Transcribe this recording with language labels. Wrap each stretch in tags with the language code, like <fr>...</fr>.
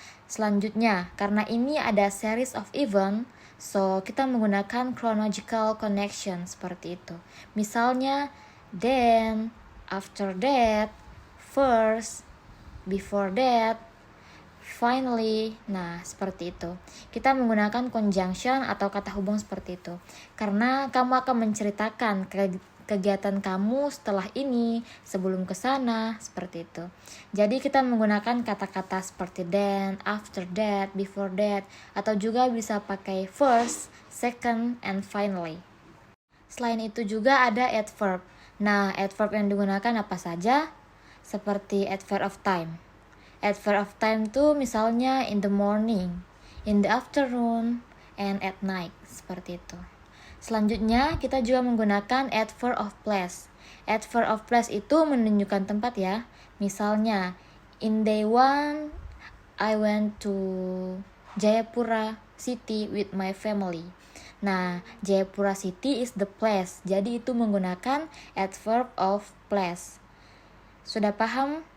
<id>Selanjutnya, karena ini ada series of event, so kita menggunakan chronological connection seperti itu.</id> <en>Misalnya, then, after that, first, before that, finally.</en> <id>Nah, seperti itu. Kita menggunakan conjunction atau kata hubung seperti itu. Karena kamu akan menceritakan kegiatan kamu setelah ini, sebelum ke sana, seperti itu. Jadi kita menggunakan kata-kata seperti</id> <en>then, after that, before that,</en> <id>atau juga bisa pakai</id> <en>first, second, and finally.</en> <id>Selain itu juga ada adverb. Nah, adverb yang digunakan apa saja? Seperti adverb of time.</id> <en>Adverb of time</en> <id>tuh misalnya</id> <en>in the morning, in the afternoon, and at night, seperti itu.</en> <id>Selanjutnya kita juga menggunakan adverb of place. Adverb of place itu menunjukkan tempat ya.</id> <en>Misalnya, in day 1, I went to Jayapura City with my family.</en> <id>Nah,</id> <en>Jayapura City is the place,</en> <id>jadi itu menggunakan adverb of place. Sudah paham?</id>